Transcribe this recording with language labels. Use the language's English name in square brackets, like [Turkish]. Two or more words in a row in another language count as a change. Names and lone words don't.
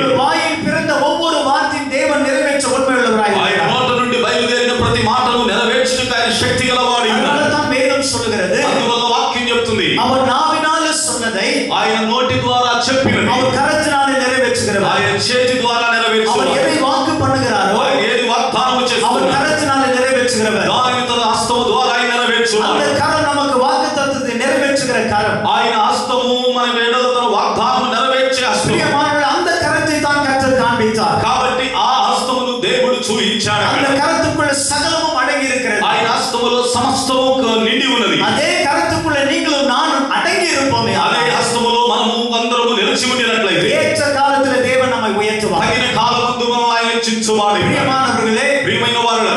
[Tamil] அவருடைய வாயில் பிறந்த ஒவ்வொரு வார்த்தையும் தேவன் நிறைவேற்ற உண்மையுள்ளவராய் [Telugu] ఆయన [Tamil] இருக்கிறார். [Telugu] నోట నుండి బయలుదేరిన ప్రతి మాటను నెరవేర్చుటకు ఆయన శక్తి గలవాడు. [Tamil] அதனால தான் வேதம் சொல்லுகிறது, [Telugu] అందువల్ల వాక్యం చెప్తుంది, [Tamil] அவர் நாவினால சொன்னதை [Telugu] ఆయన నోటి ద్వారా చెప్పినది [Tamil] அவர் கரத்தினாலே நிறைவேற்றுகிறார். [Telugu] ఆయన చేతి ద్వారా [Tamil] அவர் [Telugu] నెరవేర్చువాడు. [Tamil] எதை வாக்கு பண்ணுகிறாரோ [Telugu] ఆయన ఏది వాగ్దానం [Tamil] அவர் [Telugu] చేస్తున్నాడు [Tamil] கரத்தினாலே நிறைவேற்றுகிறவர். [Telugu] దానిని తన హస్తము ద్వారా ఆయన [Tamil] அந்த [Telugu] నెరవేర్చువాడు. [Tamil] கரம் நமக்கு வாக்கு தத்துவத்தை நிறைவேற்றுகிற கரம். [Telugu] ఆయన హస్తము మన వేడల తన వాగ్దానం నెరవేర్చే హస్తము. [Tamil] பிரியமானவர்களே, அந்த கரத்தை தான் கர்த்தர் காண்பித்தார். [Telugu] కాబట్టి ఆ హస్తమును దేవుడు చూయించాడు. [Tamil] அந்த கரத்துக்குள்ள சகலமும் அடங்கி இருக்கிறது. [Telugu] ఆయన హస్తములో సమస్తము నిండి ఉన్నది. [Tamil] அதே கரத்துக்குள்ள நீங்களும் நானும் அடங்கி இருப்போமே. [Telugu] అదే హస్తములో మనము అందరము నిలిచి ఉండినట్లయితే [Tamil] ஏற்ற காலத்துல தேவன் நம்மை உயர்த்துவார். [Telugu] తగిన కాలమందు మనం ఆయన హెచ్చించువాడు. [Tamil] பிரியமானவர்களே, [Telugu] ప్రియమైన